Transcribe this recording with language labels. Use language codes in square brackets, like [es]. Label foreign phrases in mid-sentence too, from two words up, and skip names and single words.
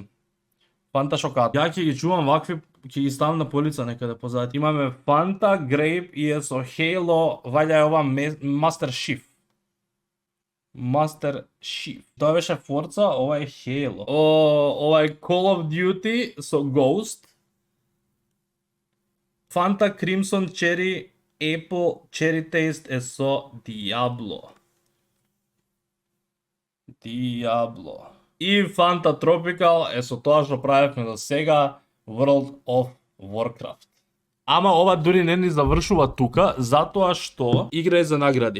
[mk] Фанта Шоката. Ја ќе ги чувам вакви, ќе ги ставам на полица некаде позади. Имаме Фанта, Grape и е со Halo, ваља е ова Master Chief. Master Chief. Тоа беше Forza, ова е Halo. Ова е Call of Duty со Ghost. Fanta Crimson Cherry Apple Cherry Taste е со Diablo. И Fanta Tropical е со тоа што правевме до сега, World of Warcraft. Ама ова дури не ни завршува тука, затоа што игра е за награди.